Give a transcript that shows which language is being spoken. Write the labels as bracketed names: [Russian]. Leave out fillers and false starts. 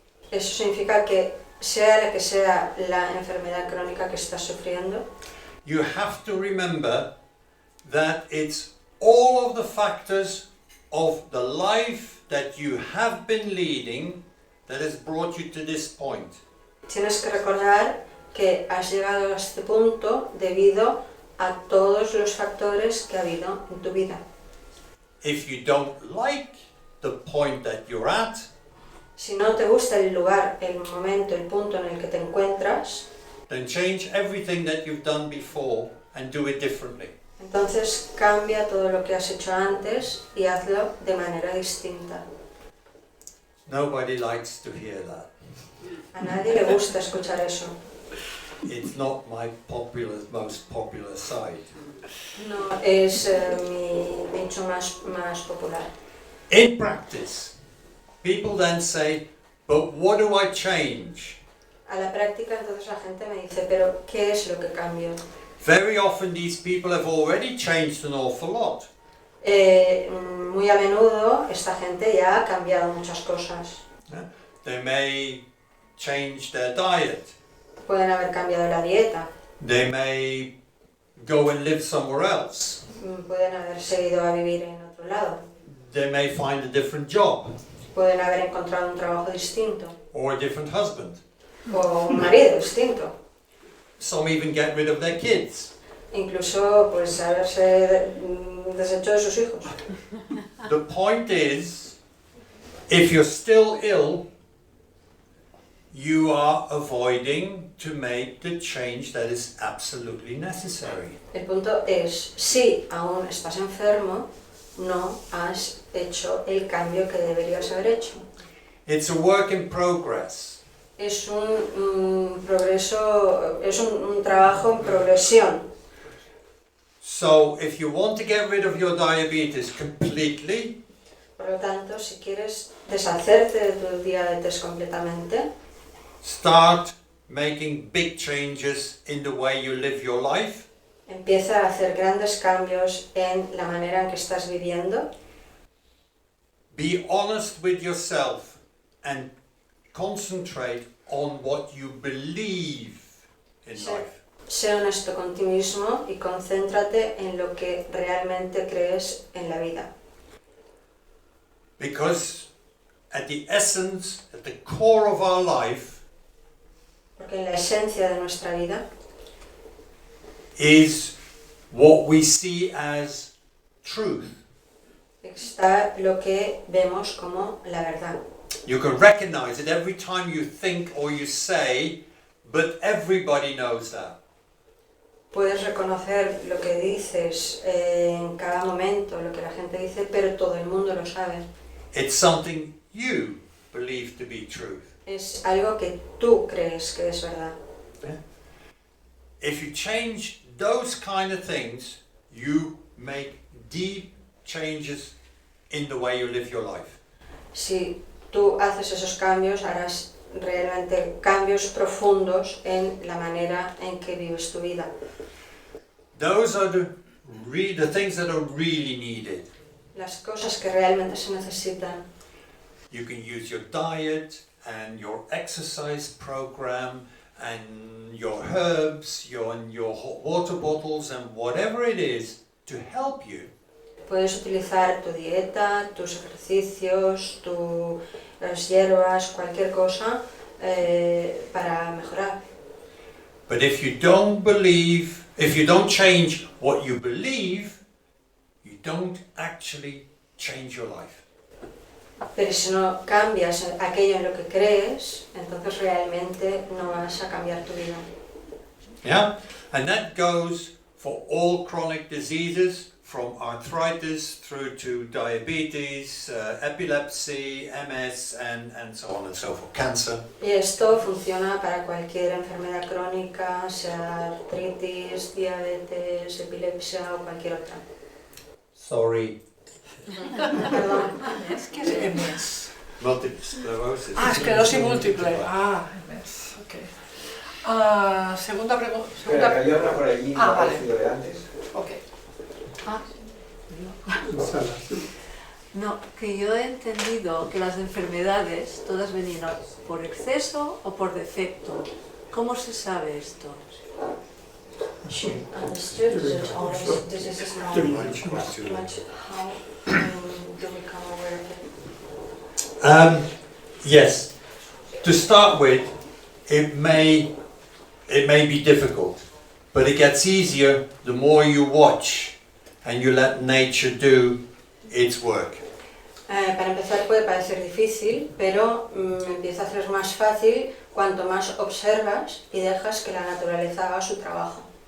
[Spanish] Eso significa que sea la enfermedad crónica que estás sufriendo, [English] you have to remember that it's all of the factors of the life that you have been leading that has brought you to this point. [Spanish] tienes que recordar que has llegado a este punto debido a todos los factores que ha habido en tu vida. [English] If you don't like the point that you're at, [Spanish] Si no te gusta el lugar, el momento, el punto en el que te encuentras, [English] then change everything that you've done before and do it differently. [Spanish] entonces cambia todo lo que has hecho antes y hazlo de manera distinta. [English] Nobody likes to hear that. [Spanish] A nadie le gusta escuchar eso. [English] it's not my most popular side. [Spanish] No es mi nicho más popular. [English] In practice, people then say, but what do I change? [Spanish] A la práctica, entonces la gente me dice, pero ¿qué es lo que cambio? [English] Very often these people have already changed an awful lot. [Spanish] Muy a menudo esta gente ya ha cambiado muchas cosas. [English] They may change their diet. [Spanish] Pueden haber cambiado la dieta, [English] They may go and live somewhere else. [Spanish] pueden haberse ido a vivir en otro lado, [English] They may find a different job [Spanish] pueden haber encontrado un trabajo distinto [English] or a different husband. [Spanish] o un marido distinto. [English] Some even get rid of their kids. [Spanish] Incluso pues haberse deshecho de sus hijos. [English] The point is, if you're still ill, you are avoiding to make the change that is absolutely necessary. [Spanish] El punto es, si aún estás enfermo, no has hecho el cambio que deberías haber hecho. [English] It's a work in progress. [Spanish] Es un progreso, es un trabajo en progresión. [English] So if you want to get rid of your diabetes completely, [Spanish] Por lo tanto, si quieres deshacerte de tu diabetes completamente, [English] start making big changes in the way you live your life. [Spanish] empieza a hacer grandes cambios en la manera en que estás viviendo. [English] Be honest with yourself and concentrate on what you believe in life. [Spanish] Sé honesto con ti mismo y concéntrate en lo que realmente crees en la vida. [English] Because at the essence, at the core of our life, [Spanish] Porque en la esencia de nuestra vida [English] is what we see as truth. [Spanish] está lo que vemos como la verdad. [English] You can recognize it every time you think or you say, but everybody knows that. [Spanish] Puedes reconocer lo que dices en cada momento, lo que la gente dice, pero todo el mundo lo sabe. [English] It's something you believe to be truth. [Spanish] Es algo que tú crees que es verdad. [English] If you change those kind of things, you make deep changes in the way you live your life. [Spanish] Si tú haces esos cambios, harás realmente cambios profundos en la manera en que vives tu vida. [English] Those are the things that are really needed. [Spanish] Las cosas que realmente se necesitan. [English] You can use your diet and your exercise program and your herbs, your hot water bottles and whatever it is to help you. [Spanish] Puedes utilizar tu dieta, tus ejercicios, las hierbas, cualquier cosa para mejorar. [English] But if you don't change what you believe, you don't actually change your life. [Spanish] Pero si no cambias aquello en lo que crees, entonces realmente no vas a cambiar tu vida. [English] Yeah? And that goes for all chronic diseases, from arthritis through to diabetes, epilepsy, MS, and so on and so forth, cancer. [Spanish] Y esto funciona para cualquier enfermedad crónica, sea artritis, diabetes, epilepsia o cualquier otra. [English] Sorry. [Spanish] Perdón. ¿Qué es MS? [English] Multiple sclerosis. [Spanish] Esclerosis múltiple. MS, ok. Segunda pregunta. Pero que había otra por allí, vale. parecido de antes. Ok. No, que yo he entendido que las enfermedades todas venían por exceso o por defecto. ¿Cómo se sabe esto? [English] She understood that all diseases now much. How do we become aware of it? Yes. To start with, it may be difficult, but it gets easier the more you watch and you let nature do its work. [Spanish] Para empezar puede parecer difícil, pero empieza a ser más fácil cuanto más observas y dejas que la naturaleza haga su trabajo.